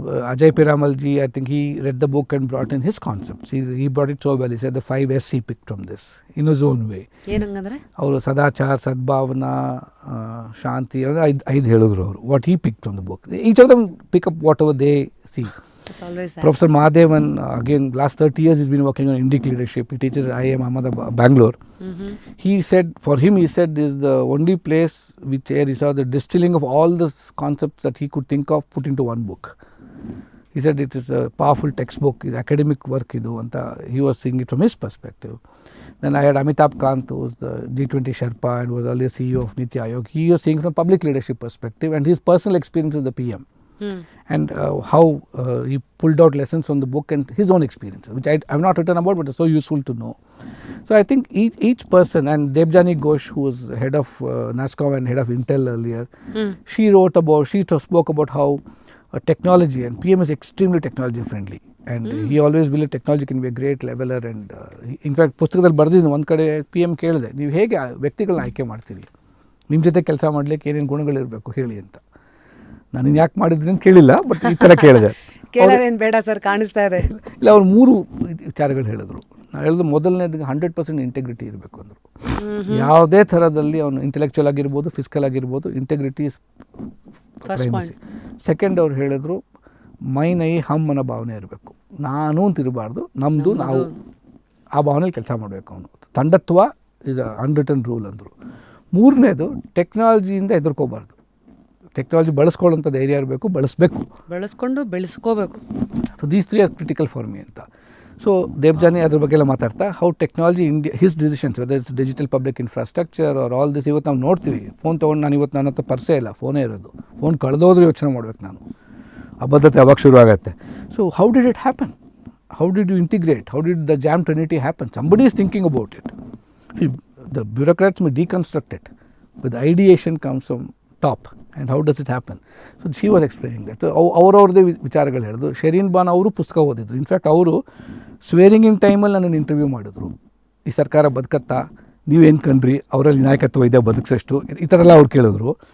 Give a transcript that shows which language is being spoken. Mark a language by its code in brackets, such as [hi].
[en] Ajay Piramalji, I think he read the book and brought in his concepts. He brought it so well. He said the 5 S he picked from this in his own way. [kn] ಏನಂಗಂದ್ರೆ ಅವರು ಸದಾಚಾರ, ಸದ್ಭಾವನಾ, ಶಾಂತಿ, 5 ಹೇಳಿದ್ರು ಅವರು. [en] What he picked from the book. Each of them pick up whatever they see. It's always that. Professor Mahadevan, again, last 30 years he's been working on Indic leadership. He teaches at IIM Ahmedabad, Bangalore. He said, for him, he said this is the only place where he saw the distilling of all the concepts that he could think of put into one book. He said it is a powerful textbook, it's academic work [kn] idu anta. [en] He was seeing it from his perspective. Then I had Amitabh Kant, who was the G20 Sherpa and was earlier CEO of Niti Aayog. He was seeing from public leadership perspective and his personal experience as the PM. And how he pulled out lessons from the book and his own experiences, which I have not written about, but it's so useful to know. So I think each person, and Debjani Ghosh, who was head of NASSCOM and head of Intel earlier, she spoke about how technology, and PM is extremely technology friendly. And he always believed technology can be a great leveler. And in fact, [kn] ಪುಸ್ತಕದಲ್ಲಿ ಬರೆದಿದ್ದೀನಿ ಒಂದು ಕಡೆ PM ಕೇಳಿದೆ, ನೀವು ಹೇಗೆ ವ್ಯಕ್ತಿಗಳನ್ನ ಆಯ್ಕೆ ಮಾಡ್ತೀರಿ, ನಿಮ್ಮ ಜೊತೆ ಕೆಲಸ ಮಾಡಲಿಕ್ಕೆ ಏನೇನು ಗುಣಗಳಿರಬೇಕು ಹೇಳಿ ಅಂತ. ನಾನು ಯಾಕೆ ಮಾಡಿದ್ರಿ ಅಂತ ಕೇಳಿಲ್ಲ, ಬಟ್ ಈ ಥರ ಕೇಳಿದೆ. ಕೇಳೋದೇನು ಬೇಡ ಸರ್, ಕಾಣಿಸ್ತಾ ಇದೆ. ಇಲ್ಲ, ಅವ್ರು 3 ವಿಚಾರಗಳು ಹೇಳಿದ್ರು. ನಾನು ಹೇಳಿದ್ರು ಮೊದಲನೇದು 100% ಇಂಟೆಗ್ರಿಟಿ ಇರಬೇಕು ಅಂದರು. ಯಾವುದೇ ಥರದಲ್ಲಿ ಅವನು ಇಂಟೆಲೆಕ್ಚುಯಲ್ ಆಗಿರ್ಬೋದು, ಫಿಸಿಕಲ್ ಆಗಿರ್ಬೋದು, [en] Integrity is primacy. [kn] ಸೆಕೆಂಡ್ ಅವ್ರು ಹೇಳಿದ್ರು ಮೈ ಹಮ್ ಅನ್ನೋ ಭಾವನೆ ಇರಬೇಕು. ನಾನು ಅಂತ ಇರಬಾರ್ದು, ನಮ್ಮದು ನಾವು, ಆ ಭಾವನೆಯಲ್ಲಿ ಕೆಲಸ ಮಾಡಬೇಕು ಅವನು. ತಂಡತ್ವ [en] is a unwritten rule [kn] ಅಂದರು. 3ನೇದು ಟೆಕ್ನಾಲಜಿಯಿಂದ ಹೆದರ್ಕೋಬಾರ್ದು. ಟೆಕ್ನಾಲಜಿ ಬಳಸ್ಕೊಳ್ಳೋಂಥ ಧೈರ್ಯ ಇರಬೇಕು, ಬೆಳೆಸ್ಕೊಂಡು ಬೆಳೆಸ್ಕೋಬೇಕು. [en] So these 3 are critical for me ಅಂತ. So Devjani [kn] ಅದ್ರ ಬಗ್ಗೆ ಎಲ್ಲ ಮಾತಾಡ್ತಾ [en] How technology his decisions, whether it's digital public infrastructure are all this. [kn] ಇವತ್ತು ನಾವು ನೋಡ್ತೀವಿ, ಫೋನ್ ತೊಗೊಂಡು ನಾನು ಇವತ್ತು ನನ್ನ ಹತ್ರ ಪರ್ಸೇ ಇಲ್ಲ, ಫೋನೇ ಇರೋದು. ಫೋನ್ ಕಳೆದೋದ್ರೂ ಯೋಚನೆ ಮಾಡ್ಬೇಕು ನಾನು, ಅಬದ್ಧತೆ ಅವಾಗ ಶುರು ಆಗುತ್ತೆ. [en] So how did it happen? How did you integrate? How did the JAM trinity happen? Somebody is thinking about it. See, the bureaucrats may deconstruct it, but the ideation comes from top. And how does it happen? So she was explaining that. So [kn] ಅವ್ರವ್ರದ್ದೇ ವಿಚಾರಗಳು ಹೇಳಿದ್ರು. ಶೆರೀನ್ ಬಾನ್ ಅವರು ಪುಸ್ತಕ ಓದಿದ್ರು. In fact ಅವರು swearing ಇನ್ ಟೈಮಲ್ಲಿ ನನ್ನನ್ನು interview ಮಾಡಿದ್ರು. ಈ ಸರ್ಕಾರ ಬದುಕತ್ತಾ, ನೀವೇನು ಕಂಡ್ರಿ, ಅವರಲ್ಲಿ ನಾಯಕತ್ವ ಇದೆ ಬದುಕಿಸಷ್ಟು, ಈ ಥರ ಎಲ್ಲ ಅವ್ರು ಕೇಳಿದ್ರು.